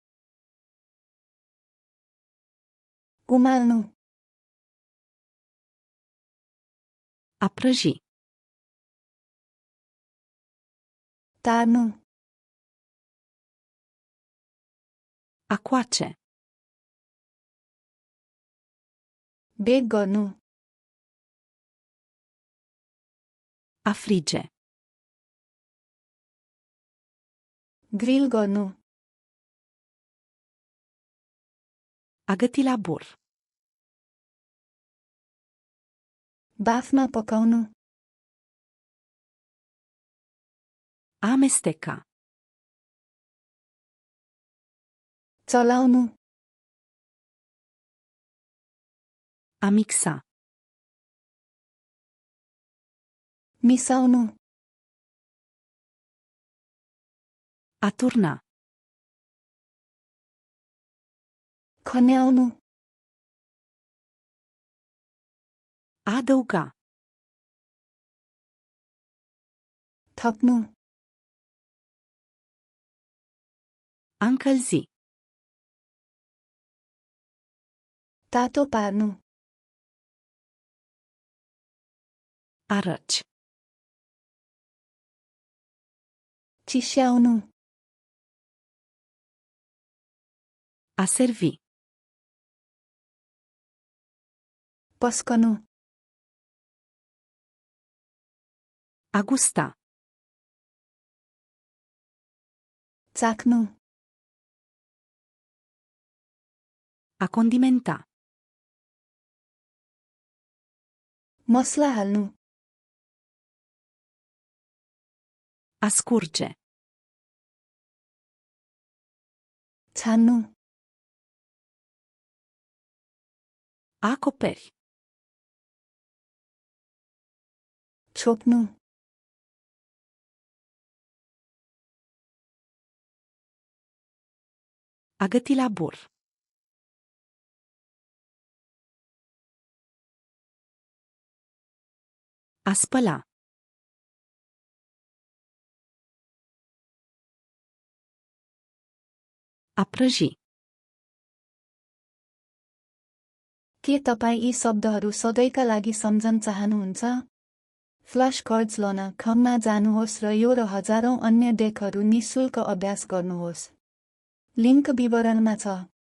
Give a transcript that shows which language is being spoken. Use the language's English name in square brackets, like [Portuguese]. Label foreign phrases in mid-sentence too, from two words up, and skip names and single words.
[Nepali] उमाल्नु। [Romanian] A prăji. [Nepali] तार्नु। [Romanian] A coace. [Nepali] बेक गर्नु। [Romanian] A frige. [Nepali] ग्रिल गर्नु। [Romanian] A găti la bur. [Nepali] बाफमा पकाउनु। [Romanian] A amesteca. [Nepali] चलाउनु। [Romanian] A mixa. [Nepali] मिसाउनु। [Romanian] A turna. [Nepali] खन्याउनु। [Romanian] A adăuga. [Nepali] थप्नु। [Romanian] A încălzi. [Nepali] तातो पार्नु। [Romanian] A răci. [Nepali] चिस्याउनु। [Romanian] A servi. [Nepali] पस्कनु। [Romanian] A gusta. [Nepali] चाख्नु। [Romanian] A condimenta. [Nepali] मसला हाल्नु। [Romanian] A scurge. [Nepali] छान्नु। [Romanian] A acoperi. [Nepali] छोप्नु। [Romanian] A găti la bur. A spăla. A prăji. [Nepali] के तपाईँ यी शब्दहरू सधैँका लागि सम्झन चाहनुहुन्छ? [English] flash cards [Nepali] लन खममा जानुहोस् र यो र हजारौं अन्य डेकहरू निःशुल्क अभ्यास गर्नुहोस्। लिङ्क विवरणमा छ।